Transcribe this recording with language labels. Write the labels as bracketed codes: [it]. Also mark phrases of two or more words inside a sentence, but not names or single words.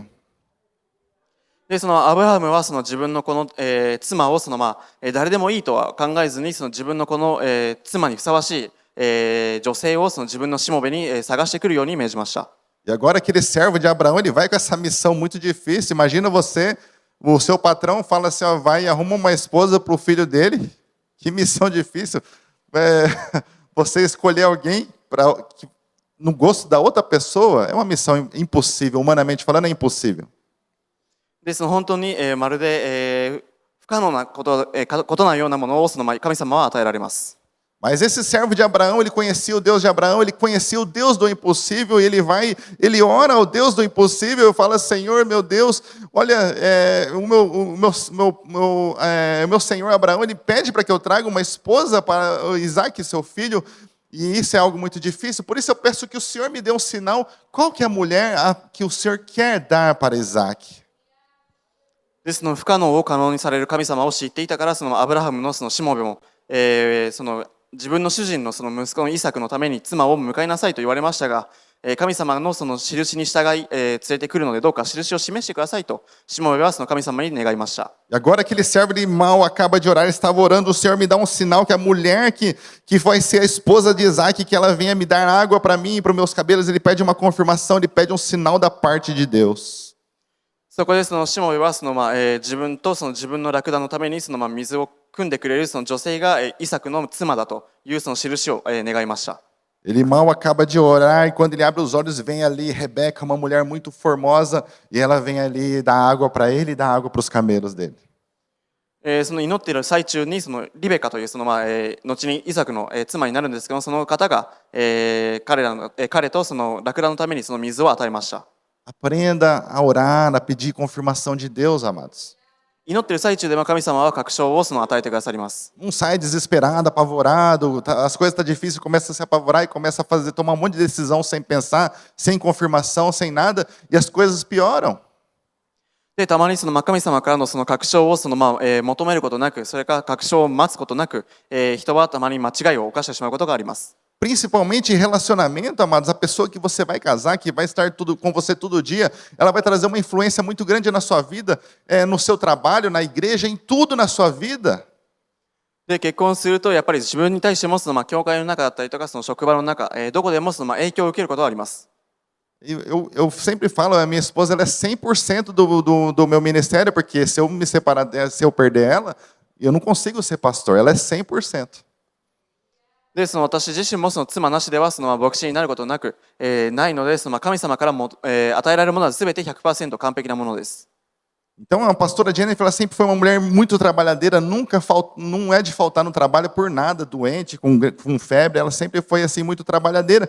[ja] で、アブラハムは自分のこの、妻を誰でもいいとは考えずに自分のこの、妻にふさわしい、女性を自分のしもべに、探してくるように命じました。 [pt] E agora aquele servo de Abraão, ele vai com essa missão muito difícil. Imagina você, o seu patrão fala assim, ó, vai e arruma uma esposa para o filho dele. Que missão difícil. Você escolher alguém no gosto da outra pessoa é uma missão impossível, humanamente falando é impossível. [ja] です本当に、まるで、不可能なことのようなものを神様は与えられます。 [pt] Mas esse servo de Abraão, ele conhecia o Deus de Abraão, ele conhecia o Deus do impossível, e ele ora ao Deus do impossível e fala, Senhor, meu Deus, olha, o meu Senhor Abraão, ele pede para que eu traga uma esposa para Isaac, seu filho, e isso é algo muito difícil, por isso eu peço que o Senhor me dê um sinal, qual que é a mulher que o Senhor quer dar para Isaac? [ja] ですの不可能を可能にされる神様を知っていたからアブラハムのしもべも、自分の主人の息子のイサクのために妻を迎えなさいと言われましたが、 神様のその印に従い、連れてくるのでどうか印を示してくださいとしもべはその神様に願いました。 [pt] E agora aquele servo de mal acaba de orar, ele estava orando, o Senhor me dá um sinal que a mulher que vai ser a esposa de Isaac, que ela venha me dar água para mim e para os meus cabelos, ele pede uma confirmação, ele pede um sinal da parte de Deus. [ja] そこでそのしもべはその、自分とその自分のラクダのためにその、水を汲んでくれるその女性が、イサクの妻だというその印を、願いました。 [pt] Ele mal acaba de orar e quando ele abre os olhos vem ali Rebeca, uma mulher muito formosa, e ela vem ali dar água para ele e dar água para os camelos dele. [ja] その祈っている最中にそのリベカというその、後にイサクの、妻になるんですけど、その方が、彼とそのラクダのためにその水を与えました。 [pt] Aprenda a orar, a pedir confirmação de Deus, amados. [ja] 祈っている最中でも神様は確証をその与えてくださります。 [pt] Não sai desesperado, apavorado, as coisas estão difíceis, começa a se apavorar e começa a tomar um monte de decisão sem pensar, sem confirmação, sem nada, e as coisas pioram. [ja] でたまにその神様からのその確証をその、求めることなく、それから確証を待つことなく、人はたまに間違いを犯してしまうことがあります。 [pt] Principalmente em relacionamento, amados, a pessoa que você vai casar, que vai estar com você todo dia, ela vai trazer uma influência muito grande na sua vida, no seu trabalho, na igreja, em tudo na sua vida. [ja] で結婚するとやっぱり自分に対してもその、教会の中だったりとかその職場の中、どこでもその、影響を受けることがあります。 [pt] Eu sempre falo, a minha esposa ela é 100% do meu ministério, porque se eu me separar dela, se eu perder ela, eu não consigo ser pastor, ela é 100%. [ja] でその私自身もその妻なしではその牧師になることなく、ないのでその神様からも、与えられるものは全て 100% 完璧なものです。 [pt] Então a pastora Jennifer ela sempre foi uma mulher muito trabalhadeira, não é de faltar no trabalho por nada, doente, com febre, ela sempre foi assim muito trabalhadeira.